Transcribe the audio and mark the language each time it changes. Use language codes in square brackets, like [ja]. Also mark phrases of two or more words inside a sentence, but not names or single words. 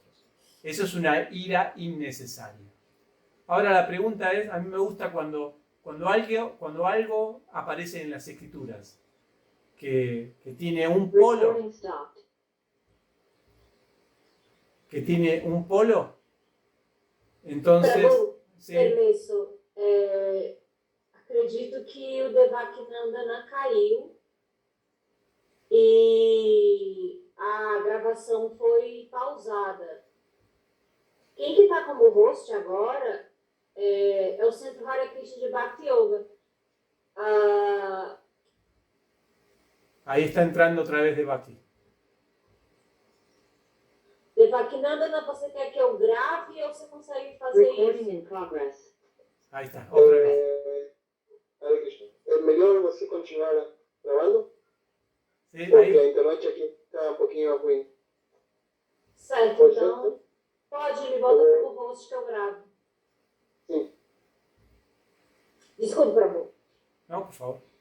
[es] Eso es una ira innecesaria. Ahora la pregunta es, a mí me gusta cuando algo aparece en las escrituras, que tiene un polo, entonces... Prabhu, Sí. [pt] permisso. Acredito que o Devaknandana caiu e a gravação foi pausada. Quem que está como host agora é o Centro Hare Krishna de Bhakti Yoga. [es] Ahí está entrando otra vez Devaki. Devaknandana, [pt] você quer que eu grave ou você consegue fazer isso? [en] In progress. [es] Ahí está, otra vez. Hare Krishna. ¿Es mejor você continuar grabando? Sí, [pt] Porque [es] ahí. [pt] a internet aqui está um pouquinho ruim. Certo, Pode então ser? pode, me bota como host que eu gravo. Sim. Desculpa, Prabhu. [es] No, por favor.